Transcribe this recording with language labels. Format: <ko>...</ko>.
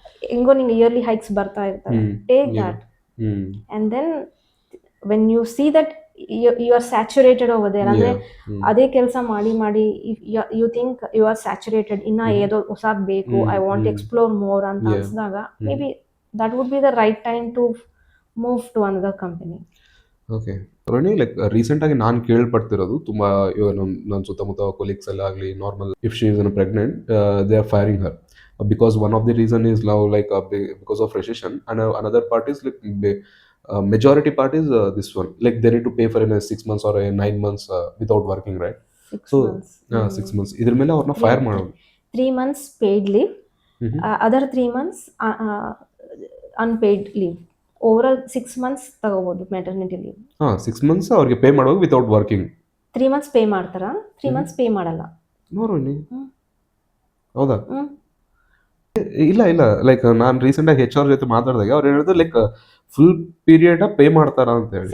<kn>ಹೆಂಗೋ ನಿಂಗೆ</kn> <en>yearly hikes ಬರ್ತಾ ಇರ್ತಾರೆ, take that, and then when you see that you are saturated over there,</en> <kn>ಅಂದರೆ ಅದೇ ಕೆಲಸ ಮಾಡಿ</kn> <en>you think you are saturated,</en> <kn>ಇನ್ನ ಏನೋ ಹೊಸದು ಬೇಕು,</kn> <en>I want explore more ಅಂತ ಅನ್ಸಿದಾಗ maybe that would be the right time to move to another company. Okay. Rohini, like</en> <kn>ರೀಸೆಂಟಾಗಿ ನಾನು ಕೇಳ್ಪಡ್ತಿರೋದು ತುಂಬ, ಇವಾಗ ನನ್ನ ಸುತ್ತಮುತ್ತ ಕೊಲೀಗ್ಸ್ ಎಲ್ಲ ಆಗಲಿ,</kn> <en>Normal if she is pregnant they are firing her because one of the reason is now like because of recession, and another part is like majority part is this one, like they need to pay for in 6 months or 9 months without working, right?</en> <kn>6 months ಇದ್ರ ಮೇಲೆ ಅವ್ರನ್ನ fire ಮಾಡೋದು.</kn> <en>3 months paid leave, other 3 months unpaid leave. Overall 6 months ತಗೋಬಹುದು maternity leave. 6 months ಅವ್ರಿಗೆ pay ಮಾಡೋದು without working. 3 months pay ಮಾಡ್ತಾರಾ? 3 months pay ಮಾಡಲ್ಲ.</en> <kn>ನೋಡ್ರಿ, ಹೌದಾ? ಇಲ್ಲ ಲೈಕ್ ನಾನು ರೀಸೆಂಟಾಗಿ HR ಜೊತೆ ಮಾತಾಡಿದಾಗ ಅವ್ರು ಹೇಳಿದ್ರು ಲೈಕ್ ಫುಲ್ ಪೀರಿಯಡ್ ಪೇ ಮಾಡ್ತಾರ ಅಂತ ಹೇಳಿ.</kn>